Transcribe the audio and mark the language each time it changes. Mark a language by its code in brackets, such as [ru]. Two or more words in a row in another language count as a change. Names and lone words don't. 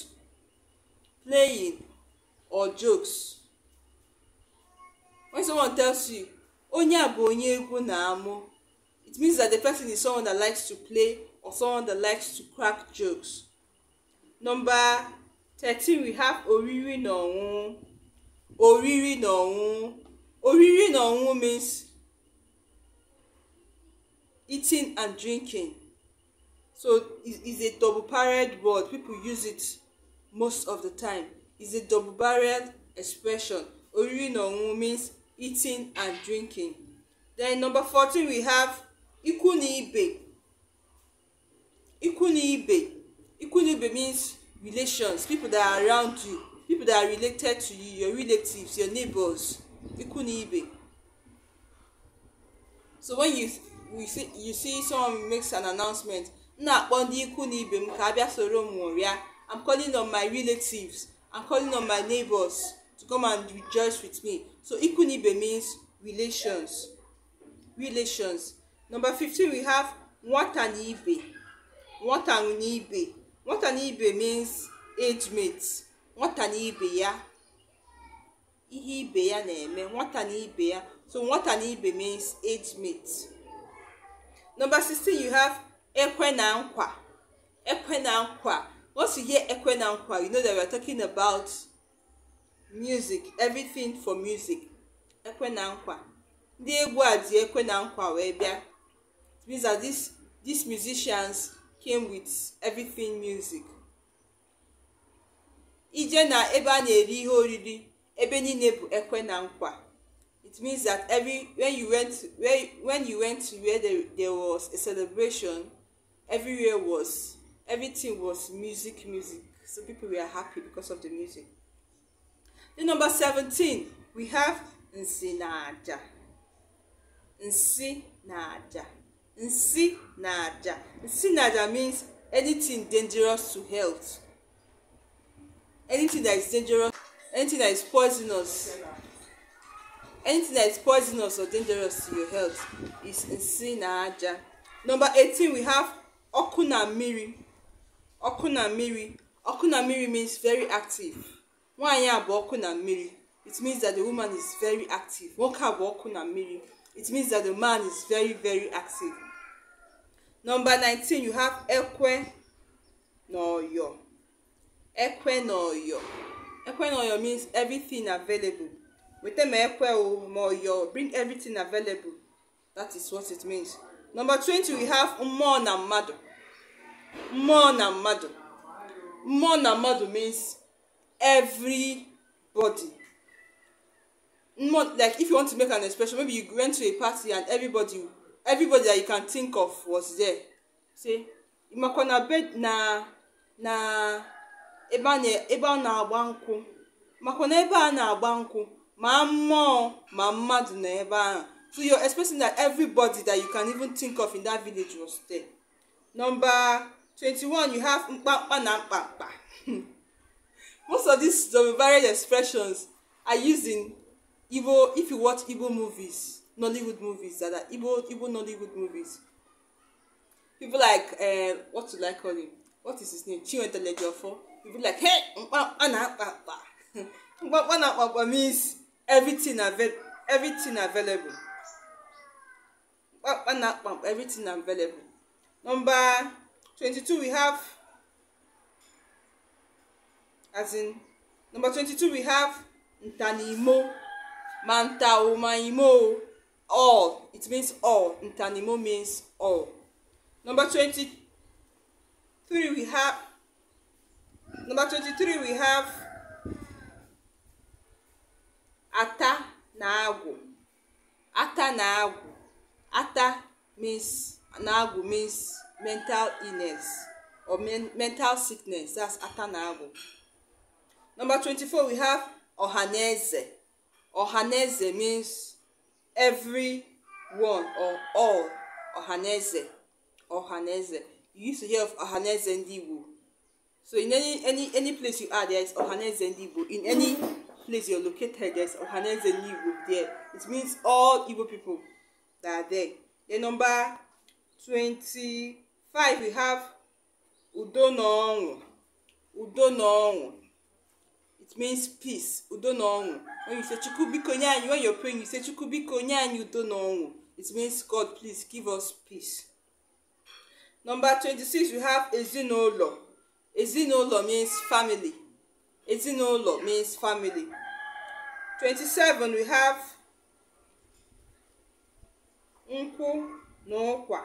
[en] Playing or jokes. When someone tells you, [ig] onya bo onye egunamu, [en] it means that the person is someone that likes to play or someone that likes to crack jokes. Number 13, we have [ig] oriri no. Oriri no. Oriri no [en] means eating and drinking. So it's a double-barreled word. People use it most of the time. It's a double-barreled expression. [ig] Oriri no [en] means eating and drinking. Then number 14, we have ikunibe. Ikunibe. Ikunibe means relations, people that are around you. people that are related to you, your relatives, your neighbors, [ig] ikwu na ibe. [en] So when you see someone makes an announcement, [ig] na-akpọ ndị ikwu na ibe m ka abịa soro m ṅụrịa. [en] I'm calling on my relatives, I'm calling on my neighbors to come and rejoice with me. So [ig] ikwu na ibe [en] means relations. Number 15, we have [ig] nwata na ibe. Nwata na ibe. Nwata na ibe [en] means age mates. [ig] Nwata na ibe ya, ihe ibe ya na-eme. Nwata na ibe ya. So nwata na ibe [en] means age mates. Number 16, you have [ig] ekwe na nkwa. Ekwe na nkwa. [en] Once you hear [ig] ekwe na nkwa, [en] you know that we are talking about music, everything for music. [ig] Ekwe na nkwa. Ndị egwu a ji ekwe na nkwa wee bịa. [en] It means that these musicians came with everything music. [ig] Ije na ebe a na-eri ihe oriri, ebe niile bụ ekwe na nkwa. [en] It means that when you went to where there was a celebration, everything was music. So people were happy because of the music. Then number 17, we have [ig] nsi na aja. Nsi na aja. Nsi na aja. Nsi na aja [en] means anything dangerous to health. Anything that is dangerous, anything that is poisonous. Anything that is poisonous or dangerous to your health is [ig] nsi na aja. [en] Number 18, we have [ig] oku na mmiri. Oku na mmiri. Oku na mmiri [en] means very active. [ig] Nwaanyị a bụ oku na mmiri. [en] It means that the woman is very active. [ig] Nwoke a bụ oku na mmiri. [en] It means that the man is very, very active. Number 19, you have [ig] ekwe na oyo. Ekwe na oyo. Ekwe na oyo [en] means everything available. [ig] Wete me ekwe o ma oyo, [en] bring everything available. That is what it means. Number 20, we have [ig] mmụọ na mmadụ. Mmụọ na mmadụ. Mmụọ na mmadụ [en] means everybody. Like if you want to make an expression, maybe you went to a party and everybody that you can think of was there. Say, [ig] imakwa na bed na ebe a na-agba nkwụ. Makwa na ebe a na-agba nkwụ, ma mmụọ ma mmadụ na ebe ahụ. [en] So you're expressing that everybody that you can even think of in that village was there. Number 21, you have [ig] mkpakpa na mkpakpa. [en] Most of these varied expressions are used in Igbo. If you watch Igbo movies, Nollywood movies, that are Igbo Nollywood movies. People like what do I call him? What is his name? Chiwetelejofo. People like, [ig] hey, mkpakpa na mkpakpa. Mkpakpa na mkpakpa [en] means everything available. Everything available. Number 22, we have ntanimo. Mantao maimo. All. It means all. Ntanimo means all. Number 23, we have [ig] ata na agwụ. Ata na agwụ. [en] Ata means, [ig] na agwụ [en] means mental illness or mental sickness. That's [ig] ata na agwụ. [en] Number 24, we have ohaneze. Ohaneze means everyone or all. Ohaneze. You used to hear of [ig] ohaneze ndị Igbo. [en] So in any place you are, there is [ig] ohaneze ndị Igbo. [en] In any place you're located, there's [ig] ohaneze ndị Igbo [en] there. It means all Igbo people that are there. Then number 25, we have [ig] udo na ọṅụ. [en] Udo na ọṅụ. It means peace. Udo na ọṅụ. When you say [ig] Chukwu biko nye anyị, [en] when you're praying, you say [ig] Chukwu biko nye anyị udo na ọṅụ. [en] It means God, please give us peace. Number 26, we have ezinụlọ. Ezinụlọ means family. Ezinụlọ means family. 27, we have [ig] nkwụ na ụkwa.